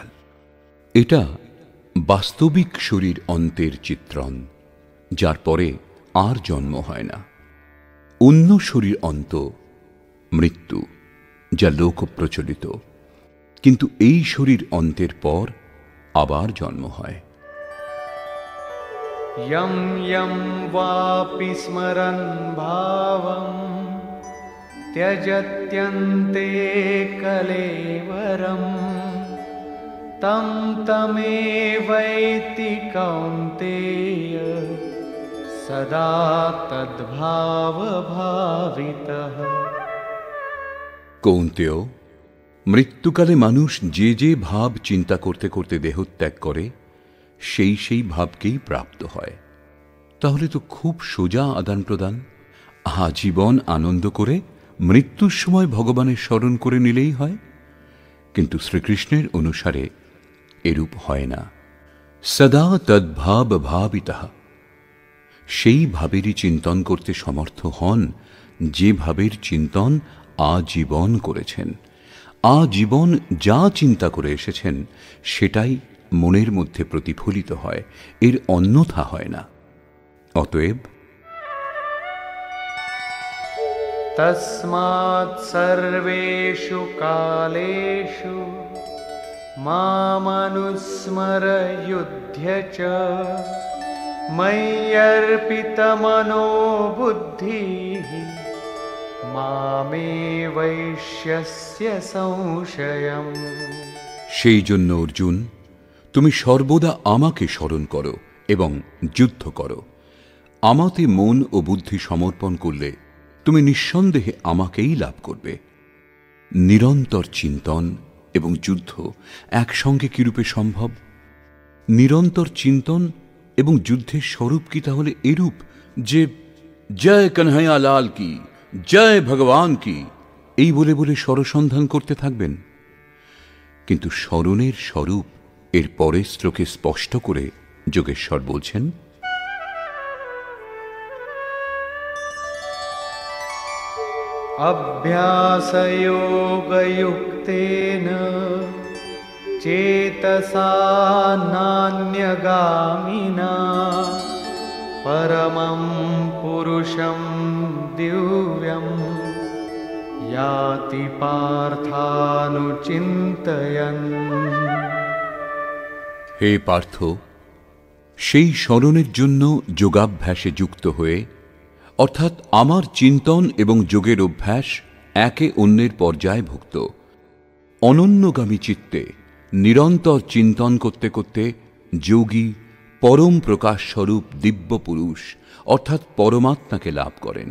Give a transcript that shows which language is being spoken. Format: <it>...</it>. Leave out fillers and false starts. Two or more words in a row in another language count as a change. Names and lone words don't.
<bn>এটা বাস্তবিক শরীর অন্তের চিত্রণ, যার পরে আর জন্ম হয় না। অন্য শরীর অন্ত মৃত্যু, যা লোক প্রচলিত, কিন্তু এই শরীর অন্তের পর আবার জন্ম হয়।</bn> <sa>यं यं वापि स्मरन् भावं त्यजत्यन्ते कलेवरं तं तमेवैति कौन्तेय सदा तद्भावभावितः।</sa> <bn>কৌন্তেয়, মৃত্যুকালে মানুষ যে যে ভাব চিন্তা করতে করতে দেহত্যাগ করে, সেই সেই ভাবকেই প্রাপ্ত হয়। তাহলে তো খুব সোজা আদান প্রদান। আজীবন আনন্দ করে মৃত্যুর সময় ভগবানের স্মরণ করে নিলেই হয়। কিন্তু শ্রীকৃষ্ণের অনুসারে এরূপ হয় না।</bn> <sa>সদা তদ্ভাব ভাবিতঃ,</sa> <bn>সেই ভাবেরই চিন্তন করতে সমর্থ হন যে ভাবের চিন্তন আজীবন করেছেন। আজীবন যা চিন্তা করে এসেছেন সেটাই মনের মধ্যে প্রতিফলিত হয়, এর অন্যথা হয় না। অতএব</bn> <sa>तस्मात् सर्वेषु कालेषु मामनुस्मर युध्य च मय्यर्पितमनो बुद्धिः मामे वैश्यस्य संशयम्।</sa> <bn>সেই জন্য অর্জুন, তুমি সর্বদা আমাকে স্মরণ করো এবং যুদ্ধ করো। আমাতে মন ও বুদ্ধি সমর্পণ করলে তুমি নিঃসন্দেহে আমাকেই লাভ করবে। নিরন্তর চিন্তন এবং যুদ্ধ একসঙ্গে কিরূপে সম্ভব? নিরন্তর চিন্তন এবং যুদ্ধের স্বরূপ কি তাহলে এরূপ যে</bn> <hi>जय कन्हैया लाल की, जय भगवान की,</hi> <bn>এই বলে বলে স্বরসন্ধান করতে থাকবেন? কিন্তু স্মরণের স্বরূপ এর পরের শ্লোকে স্পষ্ট করে যোগেশ্বর বলছেন,</bn> <sa>अभ्यासयोगयुक्तेन चेतसा नान्यगामिना परमं पुरुषं दिव्यं याति पार्थानुचिन्तयन्।</sa> <bn>হে পার্থ, সেই স্মরণের জন্য যোগাভ্যাসে যুক্ত হয়ে, অর্থাৎ আমার চিন্তন এবং যোগের অভ্যাস একে অন্যের পর্যায়ভুক্ত, অনন্যগামী চিত্তে নিরন্তর চিন্তন করতে করতে যোগী পরম প্রকাশ স্বরূপ দিব্য পুরুষ অর্থাৎ পরমাত্মাকে লাভ করেন।</bn>